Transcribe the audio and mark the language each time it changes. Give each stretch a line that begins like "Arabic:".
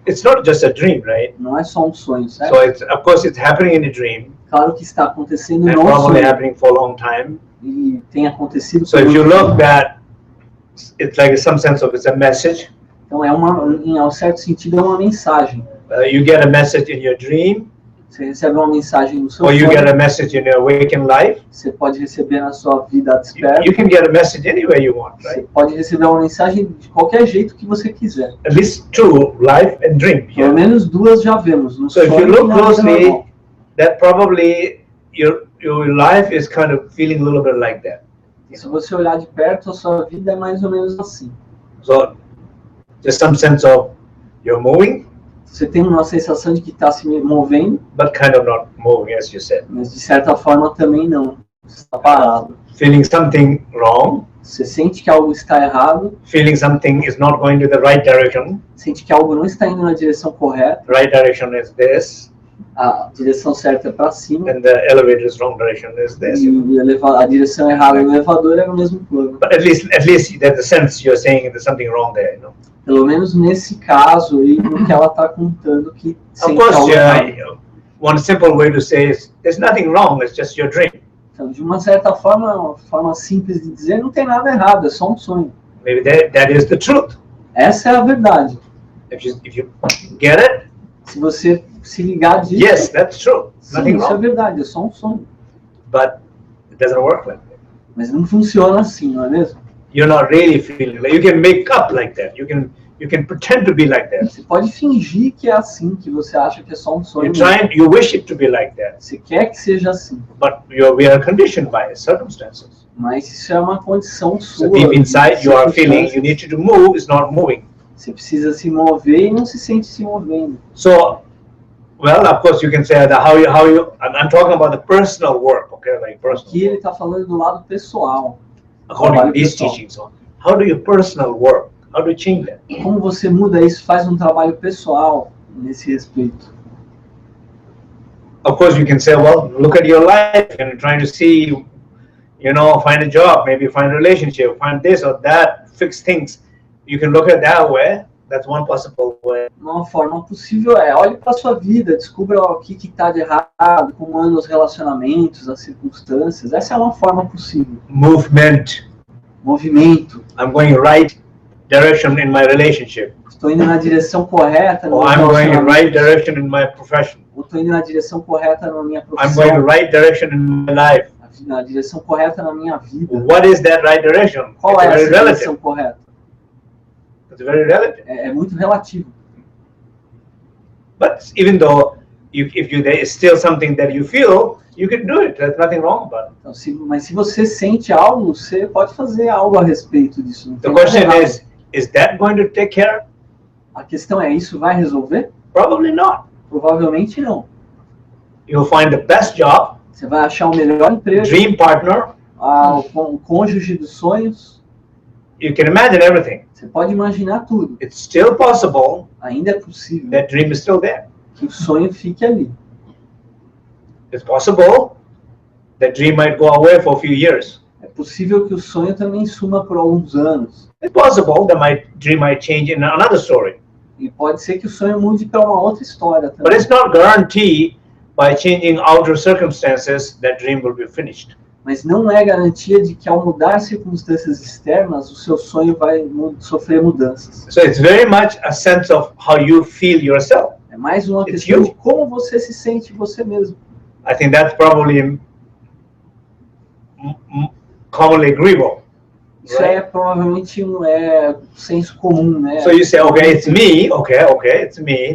English: it's not just a dream, right?
Portuguese: não é só um sonho, certo?
English: So it's, of course, it's happening in a dream,
Portuguese: Claro que está acontecendo
English: and
Portuguese: no
English: probably
Portuguese: sonho
English: happening for a long time.
Portuguese: e tem acontecido.
English: So if you look at, it's like in some sense of it's a message.
Portuguese: Então em um certo sentido é uma mensagem.
English: You get a message in your dream,
Portuguese: Você recebe uma mensagem no seu
English: or you
Portuguese: sonho.
English: get a message in your waking life.
Portuguese: Você pode receber na sua vida desperta.
English: You can get a message any way you want,
Portuguese: Você
English: right?
Portuguese: pode receber uma mensagem de qualquer jeito que você quiser.
English: At least two, life and dream.
Portuguese: Pelo
English: Yeah.
Portuguese: menos duas já vemos. No
English: So if you
Portuguese: sonho e
English: look
Portuguese: na vida
English: closely,
Portuguese: normal.
English: that probably your life is kind of feeling a little bit like that.
Portuguese: E se você olhar de perto, a sua vida é mais ou menos assim.
English: So there's some sense of you're moving,
Portuguese: Você tem uma sensação de que está se movendo,
English: but kind of not moving, as you said.
Portuguese: mas de certa forma também não. Você está parado.
English: Feeling something wrong,
Portuguese: Você sente que algo está errado,
English: feeling something is not going to the right direction.
Portuguese: sente que algo não está indo na direção correta,
English: Right direction is this,
Portuguese: a direção certa é para cima,
English: and the elevator's wrong direction is this.
Portuguese: e a direção errada do elevador é no mesmo plano.
English: But at least there's a sense you're saying there's something wrong there, you know.
Portuguese: Pelo menos nesse caso aí, no que ela está contando que
English: Of
Portuguese: sente
English: course,
Portuguese: algo errado.
English: one simple way to say is there's nothing wrong, it's just your dream.
Portuguese: Então, de uma certa forma, uma forma simples de dizer, não tem nada errado, é só um sonho.
English: Maybe that is the truth.
Portuguese: Essa é a verdade.
English: If you get it,
Portuguese: Se você se ligar disso,
English: yes, that's true.
Portuguese: sim,
English: Nothing
Portuguese: isso é
English: wrong.
Portuguese: verdade, é só um sonho.
English: But it doesn't work like that.
Portuguese: Mas não funciona assim, não é mesmo?
English: You're not really feeling like you can make up like that. You can pretend to be like that.
Portuguese: Você pode fingir que é assim, que você acha que é só um sonho.
English: You wish it to be like that.
Portuguese: Você quer que seja assim,
English: But we are conditioned by circumstances.
Portuguese: mas isso é uma condição
English: So
Portuguese: sua.
English: deep inside you are feeling
Portuguese: circunstâncias.
English: you need to move, it's not moving.
Portuguese: Você precisa se mover e não se sente se movendo.
English: So, well, of course you can say that I'm talking about the personal work, okay, like personal.
Portuguese: Aqui ele está falando do lado pessoal.
English: According to these
Portuguese: pessoal.
English: teachings, so how do you personal work? How do you change that?
Portuguese: Como você muda isso, faz um trabalho pessoal nesse respeito.
English: Of course, you can say, well, look at your life and you're trying to see, find a job, maybe find a relationship, find this or that, fix things. You can look at that way. That's one possible way.
Portuguese: Uma forma possível é, olhe para sua vida, descubra o que está de errado, como andam os relacionamentos, as circunstâncias. Essa é uma forma possível.
English: Movement.
Portuguese: Movimento.
English: I'm going right direction in my relationship.
Portuguese: Estou indo na direção correta no
English: Or
Portuguese: meu
English: I'm going
Portuguese: relacionamento.
English: right direction in my profession.
Portuguese: Ou estou indo na direção correta na minha
English: I'm
Portuguese: profissão.
English: going right direction in my life.
Portuguese: Na direção correta na minha vida.
English: What is that right direction?
Portuguese: Qual
English: It's
Portuguese: é
English: very
Portuguese: essa direção
English: relative.
Portuguese: correta?
English: It's very relative.
Portuguese: É muito relativo.
English: But even though there is still something that you feel, you can do it. There's nothing wrong about it.
Portuguese: Então, mas se você sente algo, você pode fazer algo a respeito disso. Não
English: The
Portuguese: tem nada
English: question
Portuguese: errado.
English: is that going to take care?
Portuguese: A questão é, isso vai resolver?
English: Probably not.
Portuguese: Provavelmente não.
English: You'll find the best job,
Portuguese: Você vai achar o melhor emprego,
English: dream partner.
Portuguese: o cônjuge dos sonhos.
English: You can imagine everything.
Portuguese: Você pode imaginar tudo.
English: It's still possible
Portuguese: Ainda é possível
English: that dream is still there.
Portuguese: que o sonho fique ali.
English: It's possible that dream might go away for a few years.
Portuguese: É possível que o sonho também suma por alguns anos.
English: It's possible that my dream might change in another story.
Portuguese: E pode ser que o sonho mude para uma outra história
English: But
Portuguese: também.
English: it's not guaranteed by changing outer circumstances that dream will be finished.
Portuguese: Mas não é garantia de que ao mudar circunstâncias externas, o seu sonho vai sofrer mudanças.
English: So it's very much a sense of how you feel yourself.
Portuguese: É mais uma
English: It's
Portuguese: questão
English: you.
Portuguese: de como você se sente você mesmo.
English: I think that's probably commonly agreeable.
Portuguese: Isso é provavelmente um senso comum, né?
English: So you say, okay, it's me, okay, it's me.